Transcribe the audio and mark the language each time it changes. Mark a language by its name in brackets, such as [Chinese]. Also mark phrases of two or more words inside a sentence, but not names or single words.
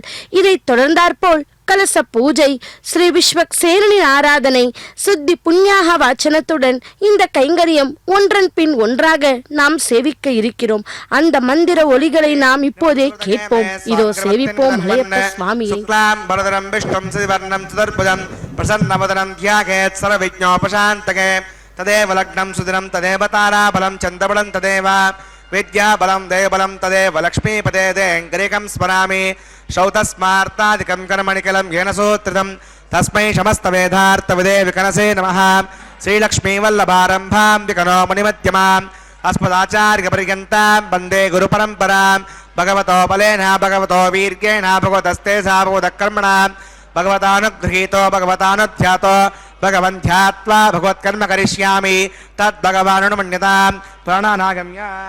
[Tamil] இதை தொடர்ந்தாற்போல் கலச பூஜை, ஸ்ரீ விஸ்வக்சேனனின் ஆராதனை, சுத்தி புண்ணியாக வாச்சனத்துடன் இந்த கைங்கரியம் ஒன்றன் பின் ஒன்றாக நாம் சேவிக்க இருக்கிறோம். அந்த மந்திர ஒலிகளை நாம் இப்போதே கேட்போம். இதோ சேவிப்போம் மலையப்ப சுவாமியை. [Sanskrit] तदेव लग्नं सुदिनं तदेव ताराबलं चन्द्रबलं तदेव विद्याबलं देवबलं तदेव लक्ष्मीपदे देङ्गरिकं स्मरामि श्रौतस्मार्तादिकं कर्मणिकलं येन सूत्रितं तस्मै समस्तवेदार्थविदे विकनसे नमः श्रीलक्ष्मीवल्लभारम्भां विकनो मुनिमध्यमाम् अस्मदाचार्यपर्यन्तां वन्दे गुरुपरम्परां भगवतो बलेन भगवतो वीर्येण भगवतस्ते सा भगवतकर्मणा भगवतानुगृहीतो भगवतानुध्यातो भगवन्ध्यात्वा भगवत्कर्म करिष्यामि तद्भगवानुमन्यतां प्राणानागम्य